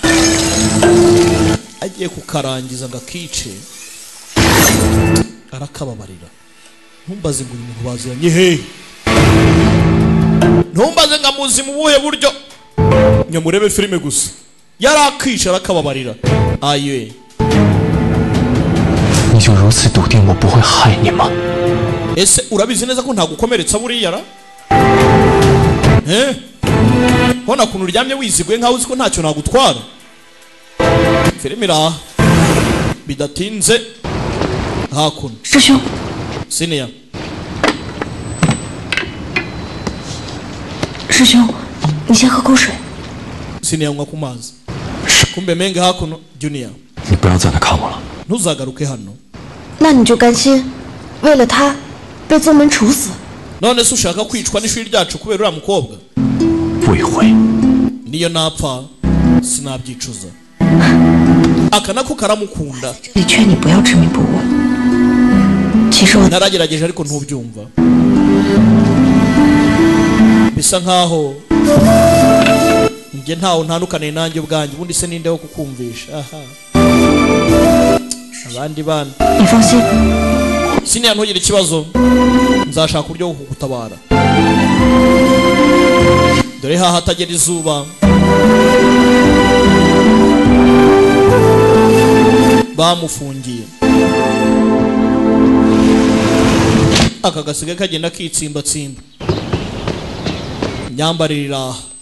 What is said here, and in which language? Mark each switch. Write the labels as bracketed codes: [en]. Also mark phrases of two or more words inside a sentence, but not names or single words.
[rw] agiye kukarangiza ngo akice arakababarira ntumbaze ngo uyu muntu baziranye hehe ntumbaze ngo amuzi mu buhe buryo nyamurebe filime gusa yari akica arakababarira aye [zh] 你就如此笃定我不会害你吗？ [rw] ese urabizi neza ko ntagukomeretsa buriya ra hona kuntu uryamye wiziguye nkaho uzi ko ntacyo nagutwara filime iraha bidatinze hakuno [zh] 师兄， [rw] Senior [zh] 师兄，你先喝口水。 [rw] Senior nywa ku mazi kumbe Menge hakuno Junior [zh] 你不要再来看我了。 [rw] ntuzagaruke hano [zh] 那你就甘心为了他被宗门处死？ [rw] none se ushaka kwicwa n'ishuri ryacu kubera uriya mukobwa [zh] 不一会， [rw] niyo napfa sinabyicuza aka nako karamukunda [zh] 这里劝你不要执迷不悟。其实我 [rw] naragerageje ariko ntubyumva bisa nkaho njye ntawe ntandukaniye nanjye ubwanjye ubundi se ninde wo kukumvisha aha abandi bana [zh] 你放心， [rw] Senior ntugire ikibazo nzashaka uburyo bwo kugutabara dore haha hatagera izuba bamufungiye aka gasigaye kagenda kitsimbatsimba nyambaririra